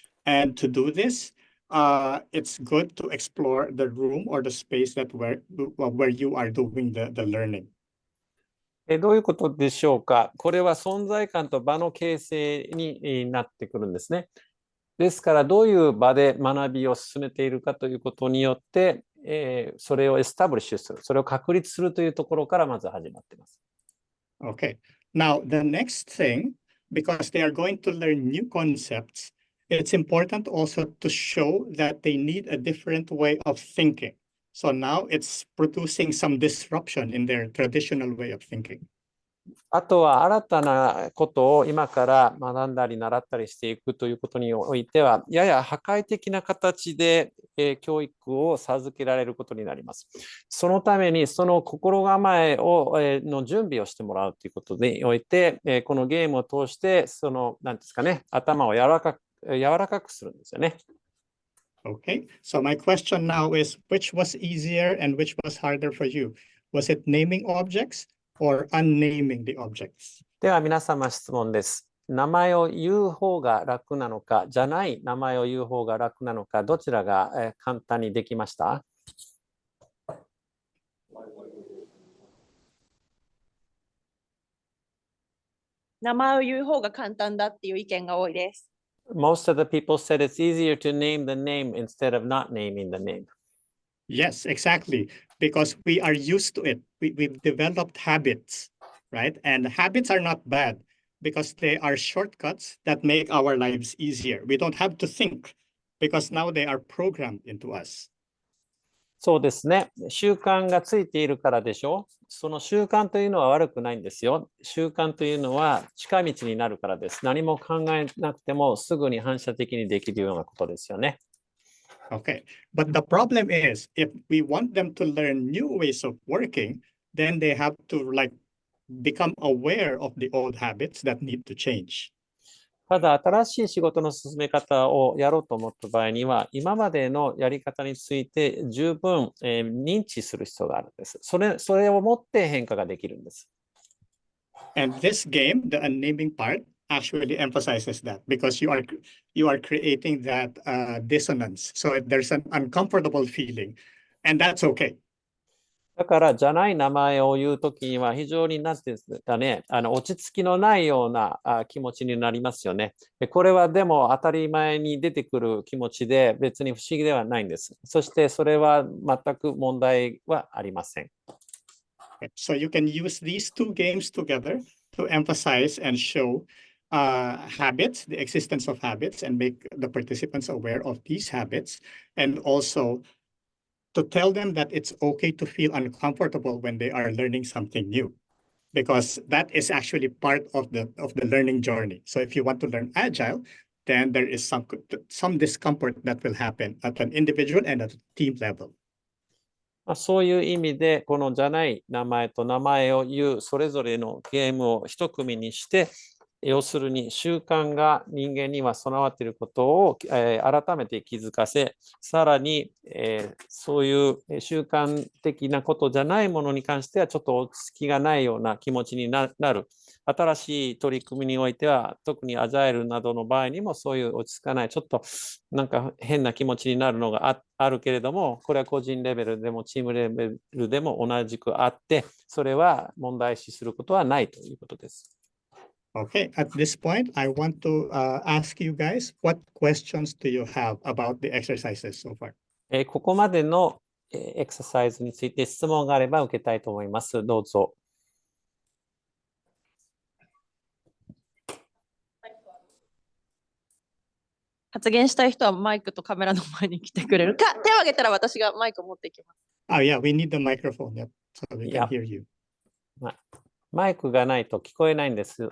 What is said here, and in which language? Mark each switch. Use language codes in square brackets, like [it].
[en] And to do this, it's good to explore the room or the space that where you are doing the learning. [ja] どういうことでしょうか。これは存在感と場の形成になってくるんですね。ですから、どういう場で学びを進めているかということによって、それをエスタブリッシュする、それを確立するというところからまず始まっています。 [en] Okay. Now, the next thing, because they are going to learn new concepts, it's important also to show that they need a different way of thinking. So now it's producing some disruption in their traditional way of thinking. あとは新たなことを今から学んだり習ったりしていくということにおいては、やや破壊的な形で教育を授けられることになります。そのためにその心構えの準備をしてもらうということにおいて、このゲームを通してその何ですかね、頭を柔らかくするんですよね。 Okay, so my question now is, which was easier and which was harder for you? Was it naming objects or unnaming the objects? [ja] では皆様質問です。名前を言う方が楽なのか、じゃない名前を言う方が楽なのか、どちらが簡単にできました？名前を言う方が簡単だっていう意見が多いです。 [en] Most of the people said it's easier to name the name instead of not naming the name. Yes, exactly. Because we are used to it. We've developed habits, right? And habits are not bad because they are shortcuts that make our lives easier. We don't have to think because now they are programmed into us. [ja] そうですね。習慣がついているからでしょう。その習慣というのは悪くないんですよ。習慣というのは近道になるからです。何も考えなくてもすぐに反射的にできるようなことですよね。 [en] Okay, but the problem is if we want them to learn new ways of working, then they have to become aware of the old habits that need to change. [ja] ただ、新しい仕事の進め方をやろうと思った場合には、今までのやり方について十分、認知する必要があるんです。それをもって変化ができるんです。 [en] And this game, the unnaming part, actually emphasizes that because you are creating that dissonance. So there's an uncomfortable feeling, and that's okay. [ja] だから、じゃない名前を言うときには、非常になんていうんですかね、落ち着きのないような気持ちになりますよね。これはでも当たり前に出てくる気持ちで、別に不思議ではないんです。そして、それは全く問題はありません。 [en] So you can use these two games together to emphasize and show habits, the existence of habits, and make the participants aware of these habits, and also to tell them that it's okay to feel uncomfortable when they are learning something new, because that is actually part of the learning journey. So if you want to learn agile, then there is some discomfort that will happen at an individual and at a team level. [ja] そういう意味で、このじゃない名前と名前を言うそれぞれのゲームを一組にして、要するに習慣が人間には備わっていることを、改めて気づかせ、さらに、そういう習慣的なことじゃないものに関してはちょっと落ち着きがないような気持ちになる。新しい取り組みにおいては、特にアジャイルなどの場合にもそういう落ち着かない、ちょっとなんか変な気持ちになるのがあるけれども、これは個人レベルでもチームレベルでも同じくあって、それは問題視することはないということです。 [en] Okay, at this point, I want to ask you guys, what questions do you have about the exercises so far? [ja] ここまでのエクササイズについて質問があれば受けたいと思います。どうぞ。発言したい人はマイクとカメラの前に来てくれるか、手を挙げたら私がマイクを持っていきます。 [en] Oh yeah, we need the microphone, yep, so we can hear you. [ja] マイクがないと聞こえないんです。